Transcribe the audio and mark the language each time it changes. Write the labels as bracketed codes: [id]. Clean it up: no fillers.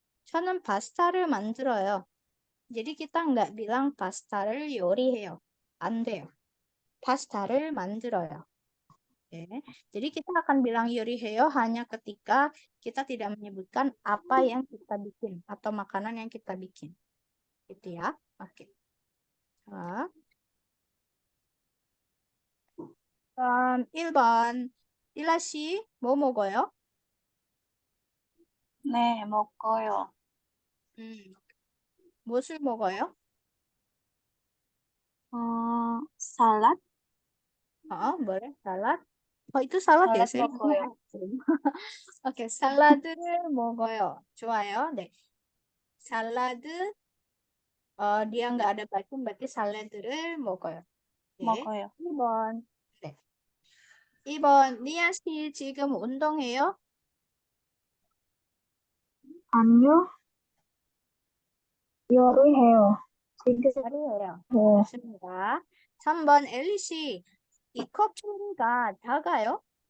[ko] 저는 파스타를 만들어요. [id] jadi kita nggak bilang [ko] 파스타를 요리해요. 안 돼요. 파스타를 만들어요. Oke. [id] Jadi kita akan bilang [ko] 요리해요 [id] hanya ketika kita tidak menyebutkan apa yang kita bikin atau makanan yang kita bikin. Gitu ya. Oke. [ko] 자, 1번. 일라 씨, 뭐 먹어요? 네, 먹어요. 무엇을 먹어요? 살랏? 뭐래? 살랏? [id] itu salad ya, [ko] 살랏 [id] serius. [ko] 먹어요. Oke, 샐러드를 먹어요. 좋아요. 네. [id] 샐러드, dia nggak ada backing, berarti [ko] 샐러드를 먹어요. 네. 먹어요. 2번. 네. 2번, 니아 씨 지금 운동해요? 아니요, 요리해요. 지금 잘해요. 뭐, 좋습니다. 3번, 엘리 씨, 이 커피가 작아요?